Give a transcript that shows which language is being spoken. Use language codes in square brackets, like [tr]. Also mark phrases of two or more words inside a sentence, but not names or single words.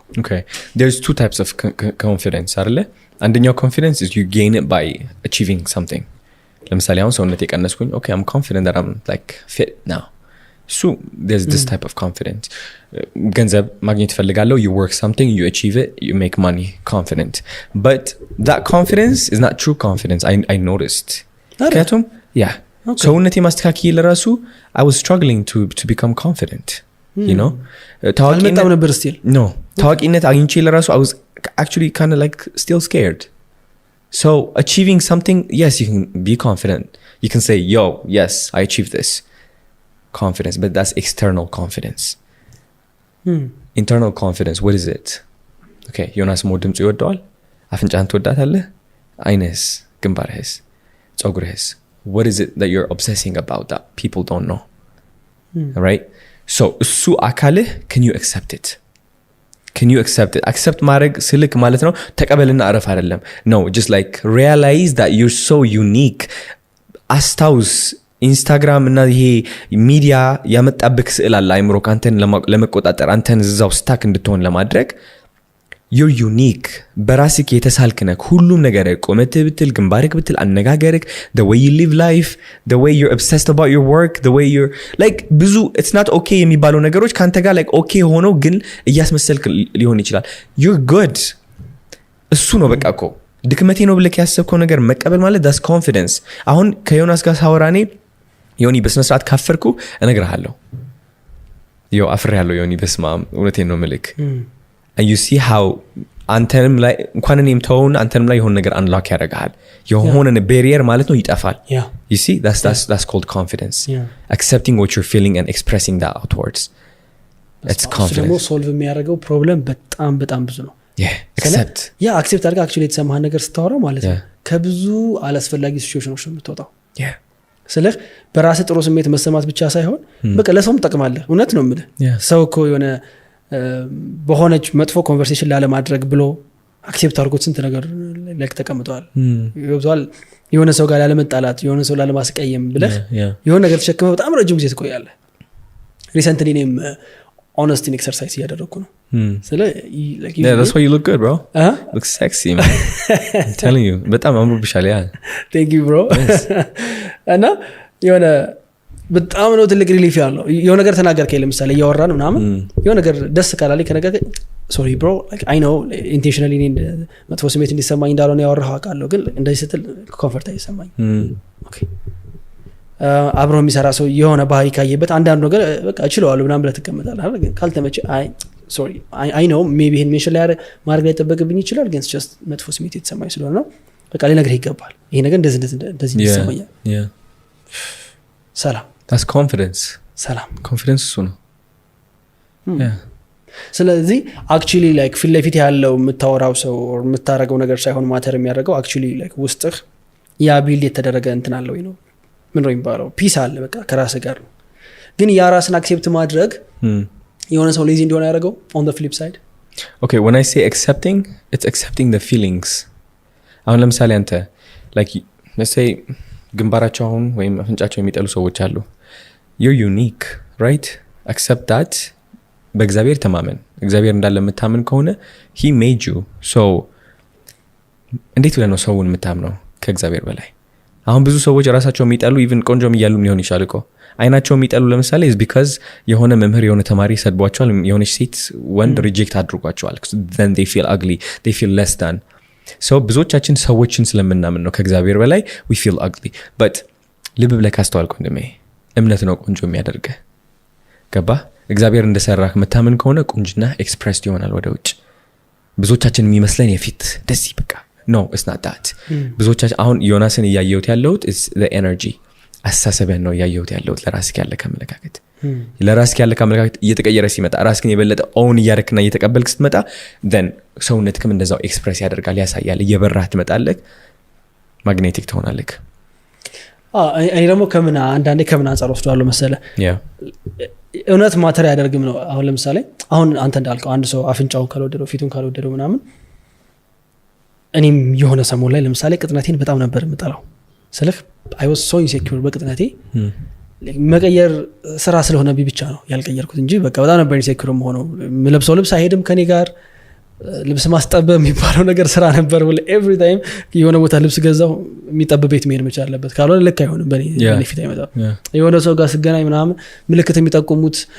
[en] okay there's two types of confidence [am] አይደለ አንደኛው [en] confidence is you gain it by achieving something [am] ለምሳሌ አሁን ሰውነት የቀነስኩኝ [en] okay I'm confident that I'm like fit now so there's this type of confidence [am] ገንዘብ ማግኘት ፈልጋለሁ [en] you work something you achieve it you make money confident but that confidence is not true confidence I noticed ምክንያቱም yeah [am] ሰውነቴ ማስተካከል ለራሱ [en] I was struggling to become confident you know [am] ታዋቂነት ነበር still [en] no [am] ታዋቂነት አግኝቼ ለራሱ [en] I was actually kind of like still scared so achieving something yes you can be confident you can say yo yes I achieved this confidence but that's external confidence internal confidence what is it okay [am] ዮናስ ሞድምጽ ይወደዋል አፍንጫን ትወዳታለህ አይነስ ግንባርህስ ጸጉርህስ [en] what is it that you're obsessing about that people don't know right so [am] እሱ አካልህ [en] can you accept it [am] accept ማድረግ ስልክ ማለት ነው ተቀበልና አረፍ አይደለም [en] no just like realize that you're so unique [am] አስታውስ ኢንስታግራም እና ይሄ ሚዲያ ያመጣብክ ስዕል አለ አይምሮ ካንተን ለመቆጣጠር አንተን እዛው ስታክ እንድትሆን ለማድረግ [en] you're unique [am] በራስክ የተሳልክ ነህ ሁሉም ነገር ቆመትህ ብትል ግንባርክ ብትል አነጋገርክ [en] the way you live life the way you're obsessed about your work the way you're like [am] ብዙ [en] it's not okay [am] የሚባለው ነገሮች ካንተ ጋር [en] like okay [am] ሆኖ ግን እያስመሰልክ ሊሆን ይችላል [en] you're good [am] እሱ ነው በቃ እኮ ድክመቴ ነው ብለህ ያሰብከው ነገር መቀበል ማለት [en] that's confidence [am] አሁን ከዮናስ ጋር ሳወራኔ ዮኒ በስነ ስርዓት ካፈርኩ እነግርሃለሁ አፍሬያለሁ ዮኒ በስማም እውነቴን ነው ምልክ [en] and you see how [am] አንተንም ላይ እንኳን እኔም ተውን አንተንም ላይ የሆነ ነገር unlock ያደርጋል የሆነ barrier ማለት ነው ይጠፋል [en] you see that's called confidence accepting what you're feeling and expressing that outwards it's confidence [am] ደግሞ ሶልቭ የሚያደርገው ፕሮብለም በጣም ብዙ ነው [en] accept [am] accept አድርጋ actually የተሰማህ ነገር ስታወራ ማለት ነው ከብዙ አላስፈላጊ ሲቹዌሽኖች ነው የምትወጣው ስለህ በራስ ጥሩ ስሜት መሰማት ብቻ ሳይሆን በቃ ለሰውም ጠቅማለህ እውነት ነው የምልህ ሰው እኮ የሆነ በሆነች መጥፎ ኮንቨርሴሽን ላለ ማድረግ ብሎ አክሴፕት አድርጎት ስንት ነገር ለክ ተቀምጧል ይወዛል የሆነ ሰው ጋር ያለ መጣላት የሆነ ሰው ላለ ማስቀየም ብለህ የሆነ ነገር ተሸክመህ በጣም ረጅም ጊዜ ትቆያለህ ሪሰንትሊ እኔም [en] honesty exercise [am] እያደረኩ ነው ስለ [en] yeah that's why you look good bro look sexy man I'm telling you [am] በጣም አምሮብሻል ያ thank you bro እና የሆነ በጣም ነው ትልቅ ሪሊፍ ያለው። የሆነ ነገር ተናገርከኝ ለምሳሌ እያወራን ምናምን የሆነ ነገር ደስ ካላለኝ ከነገርከኝ [en] sorry bro I know intentionally [am] መጥፎ ስሜት እንዲሰማኝ እንዳልሆነ ያወራሁ አውቃለሁ፣ ግን እንደዚህ ስትል ኮንፈርት አይሰማኝ። ኦኬ አብሮ የሚሰራ ሰው የሆነ ባህሪ ካየበት አንዳንዱ ነገር በቃ እችለዋለሁ ምናምን ብለህ ትቀመጣለህ አይደል? ግን ካልተመቸ [en] I sorry I know maybe [am] ይሄን ሜንሽን ላይ ማድረግ ላይ ጠበቅብኝ ይችላል፣ ግን ጀስት መጥፎ ስሜት የተሰማኝ ስለሆነ ነው በቃ ሊነግርህ ይገባል። ይሄ ነገር እንደዚህ ይሰማኛል። ሰላም [en] that's confidence [am] ሰላም confidence እሱ ነው። ስለዚህ [en] actually like [am] ፊት ለፊት ያለው የምታወራው ሰው የምታረገው ነገር ሳይሆን ማተር የሚያደርገው [en] actually like [am] ውስጥህ ያ ቢልድ የተደረገ እንትን አለው ነው ምን ነው የሚባለው ፒስ አለ በቃ ከራስህ ጋር ነው። ግን ያ ራስን አክሴፕት ማድረግ የሆነ ሰው ሌዚ እንዲሆን ያደረገው [en] on the flip side okay when I say accepting it's accepting the feelings [am] አሁን ለምሳሌ አንተ [en] like let's say [am] ግንባራቸው አሁን ወይም አፍንጫቸው የሚጠሉ ሰዎች አሉ [en] you're unique right accept that [am] በእግዚአብሔር ተማመን እግዚአብሔር እንዳለ የምታምን ከሆነ [en] he made you [am] so እንዴት ብለህ ነው ሰውን የምታምነው ከእግዚአብሔር በላይ? አሁን ብዙ ሰዎች ራሳቸው የሚጠሉ even ቆንጆም እያሉም ሊሆን ይችላል እኮ አይናቸው የሚጠሉ ለምሳሌ [en] is because [am] የሆነ መምህር የሆነ ተማሪ ሰድቧቸዋል የሆነች ሴት ወንድ ሪጀክት አድርጓቸዋል [en] then they feel ugly they feel less than [am] so ብዙዎቻችን ሰዎችን ስለምናምን ነው ከእግዚአብሔር በላይ [en] we feel ugly but [am] ልብ ብለህ ካስተዋልክ ወንድሜ እምነት ነው ቆንጆ የሚያደርግህ ገባህ? እግዚአብሔር እንደሰራህ መታመን ከሆነ ቁንጅና ኤክስፕሬስድ ይሆናል ወደ ውጭ። ብዙዎቻችን የሚመስለን የፊት ደዚህ በቃ [en] no it's not that [am] ብዙዎቻችን አሁን ዮናስን እያየሁት ያለሁት [en] is the energy [am] አሳሰበን ነው እያየሁት ያለሁት ለራስህ ያለ ከመለካከት ለራስህ ያለ ከመለካከት እየተቀየረ ሲመጣ ራስህን የበለጠ ኦን እያደረክና እየተቀበልክ ስትመጣ then ሰውነትህም እንደዛው ኤክስፕሬስ ያደርጋል ያሳያል እየበራህ ትመጣለህ ማግኔቲክ ትሆናለህ። እኔ ደግሞ አንዳንዴ ከምን አንፃር ወስደዋለሁ መሰለህ እውነት ማተር ያደርግም ነው። አሁን ለምሳሌ አሁን አንተ እንዳልከው አንድ ሰው አፍንጫውን ካልወደደው ፊቱን ካልወደደው ምናምን እኔም የሆነ ሰሞን ላይ ለምሳሌ ቅጥነቴን በጣም ነበር የምጠላው ስልህ [en] I was so insecure [am] በቅጥነቴ መቀየር ስራ ስለሆነብኝ ብቻ ነው ያልቀየርኩት እንጂ በቃ በጣም ነበር insecure ሆኖ ለብሰው ልብስ አይሄድም ከኔ ጋር ልብስ ማስጠበብ የሚባለው ነገር ስራ ነበር [en] well every time [am] የሆነ ቦታ ልብስ ገዛው የሚጠበብ ቤት መሄድ መቻል አለበት ካልሆነ ልክ አይሆንም በኔ ፊት አይመጣም። የሆነ ሰው ጋር ስገናኝ ምናምን ምልክት የሚጠቁሙት